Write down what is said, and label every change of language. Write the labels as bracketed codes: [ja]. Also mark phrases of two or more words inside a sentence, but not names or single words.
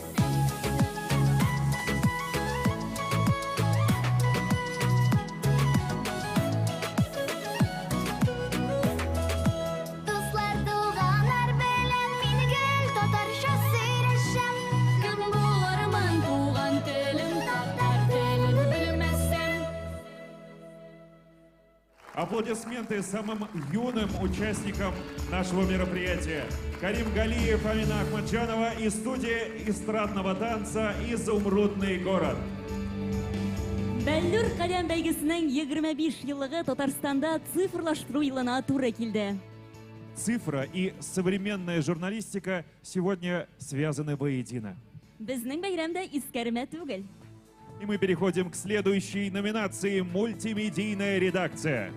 [tt] Дуслар туган һәр белән мин гел татарча сөйләшәм. Кем булармын туган телем татар телен белмәсәм. [ru] Аплодисменты самым юным участникам нашего мероприятия. Карим Галиев, Амина Ахмаджанова и студия эстрадного танца «Изумрудный город». [tt] Бәллүр каләм бәйгесенең 25 еллыгы Татарстанда цифрлаштыру елына туры килде. [ru] Цифра и современная журналистика сегодня связаны воедино. [tt] Безнең бәйрәмдә искәрмә түгел. [ru] И мы переходим к следующей номинации «Мультимедийная редакция».